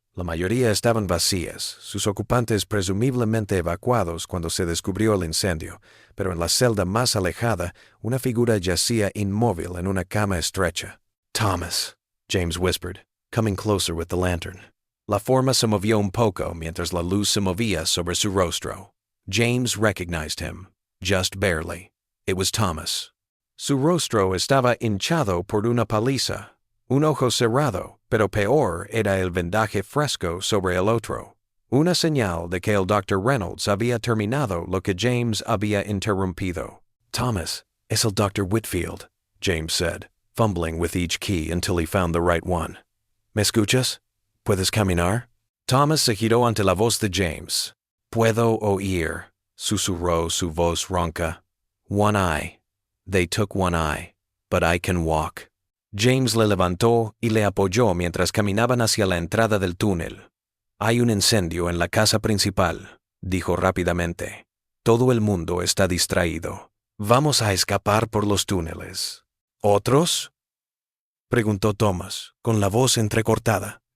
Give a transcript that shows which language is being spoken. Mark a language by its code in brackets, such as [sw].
[es] La mayoría estaban vacías, sus ocupantes presumiblemente evacuados cuando se descubrió el incendio, pero en la celda más alejada, una figura yacía inmóvil en una cama estrecha. [en] «Thomas», James whispered, coming closer with the lantern. [es] La forma se movió un poco mientras la luz se movía sobre su rostro. [en] James recognized him, just barely. It was Thomas. [es] Su rostro estaba hinchado por una paliza. Un ojo cerrado, pero peor era el vendaje fresco sobre el otro. Una señal de que el Dr. Reynolds había terminado lo que James había interrumpido. «Thomas, es el Dr. [en] Whitfield», James said, fumbling with each key until he found the right one. [es] «¿Me escuchas? ¿Puedes caminar?» Thomas se giró ante la voz de James. «Puedo oír», susurró su voz ronca. [en] «One eye. They took one eye, but I can walk». [es] James le levantó y le apoyó mientras caminaban hacia la entrada del túnel. «Hay un incendio en la casa principal», dijo rápidamente. «Todo el mundo está distraído. Vamos a escapar por los túneles». «¿Otros?», preguntó Thomas, con la voz entrecortada.